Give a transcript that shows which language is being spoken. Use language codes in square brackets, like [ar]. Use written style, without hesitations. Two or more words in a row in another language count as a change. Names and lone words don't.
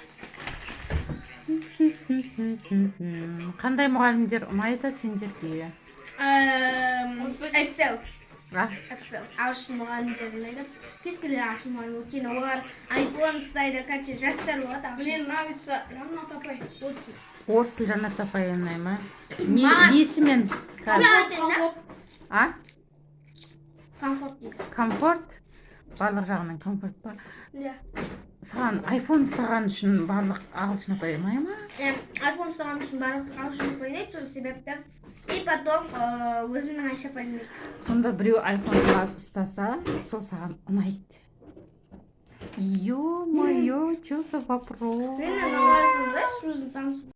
[kk] Қандай мұғалімдер ұнайды сендерге? Excel. А? Excel. Ағылшын мұғалімдер ұнайды. Кез келген ағылшын мұғалім. Өйткені олар iPhone ұстайды, қанша жастар болады. [ru] Мне нравится Ранна Тапай. Орси. [kk] Орыс тілі Жаннат апай ұнай ма? Маған- Несімен? А? Комфорт дейді. Комфорт? Барлық жағынан комфорт па? Иә. Саған iPhone ұстаған үшін барлық ағылшын апай ұнай ма? iPhone ұстаған үшін барлық ағылшын ұнайды, сол себепті. [ru] И потом [kk] өзімнің Айша апайым ұнайды. Сонда біреу iPhone ұстаса, сол саған ұнайды. [ru] Ё-моё, что за вопрос? Мен называется, знаешь, Samsung.